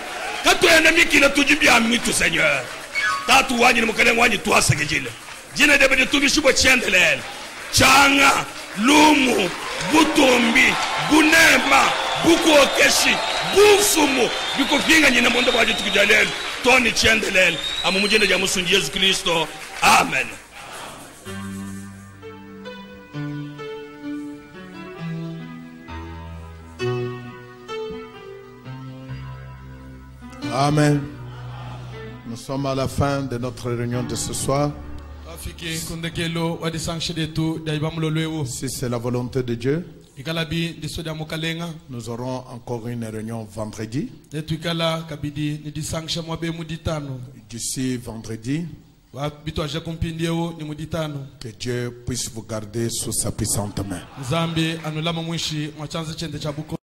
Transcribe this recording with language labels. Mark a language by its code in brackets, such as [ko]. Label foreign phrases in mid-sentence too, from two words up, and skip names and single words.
[lua] Katuenda mikila tujibia mitu seigneur. Tatu wanyi ni mukalenga wanyi tuasakijile. Jina diabidi tumbishibwa chendelele. Changa, lumu, butombi, bunema, bukuokeshi, bufumu, bikufinga njina mwanda waji tukujalele, toni chendelele, amumujende jamusunji Yesu Kristo. Amen. Amen. [fr] Nous sommes à la fin de notre réunion de ce soir. Si c'est la volonté de Dieu, [lua] ikalabi ndisoda mukalenga [fr] Nous aurons encore une réunion vendredi. [lua] etuikala kabidi nidisangisha mwabe muditano [fr] D'ici vendredi, [lua] bitwaje kumpindieo ni muditano [fr] que Dieu puisse vous garder sous sa puissante main. [lua] nzambe anulama mwishi mwachanze chende chabuko